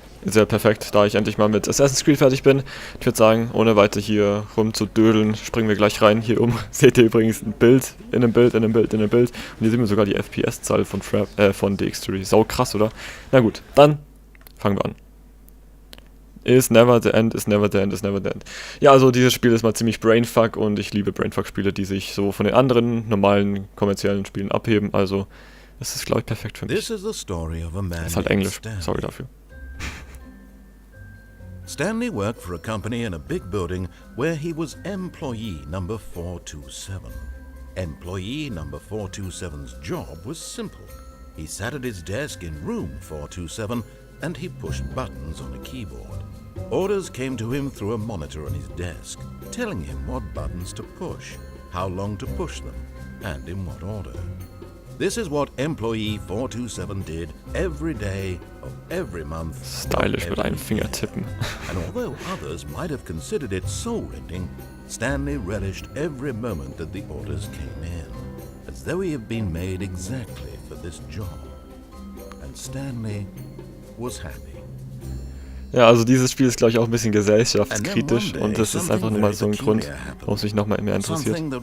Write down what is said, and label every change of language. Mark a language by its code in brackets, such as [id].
[de] Ist ja perfekt, da ich endlich mal mit Assassin's Creed fertig bin. Ich würde sagen, ohne weiter hier rumzudödeln, springen wir gleich rein. Hier seht ihr übrigens ein Bild, in einem Bild, in einem Bild, in einem Bild. Und hier sehen wir sogar die FPS-Zahl von DX3. Sau krass, oder? Na gut, dann fangen wir an. [en] Is never the end, is never the end, is never the end. [de] Ja, also dieses Spiel ist mal ziemlich Brainfuck und ich liebe Brainfuck-Spiele, die sich so von den anderen normalen kommerziellen Spielen abheben. Also, das ist, glaube ich, perfekt für mich. Das ist halt Englisch, sorry dafür. [en] Stanley worked for a company in a big building where he was employee number 427. Employee number 427's job was simple. He sat at his desk in room 427 and he pushed buttons on a keyboard. Orders came to him through a monitor on his desk, telling him what buttons to push, how long to push them, and in what order. This is what employee 427 did every day of every month. [de] Stylisch mit einem Finger tippen. [en] And although others might have considered it soul-rending, Stanley relished every moment that the orders came in, as though he had been made exactly for this job. And Stanley was happy. [de] Ja, also dieses Spiel ist, glaube ich, auch ein bisschen gesellschaftskritisch und das ist einfach nur mal so ein Grund, warum es mich nochmal mehr interessiert.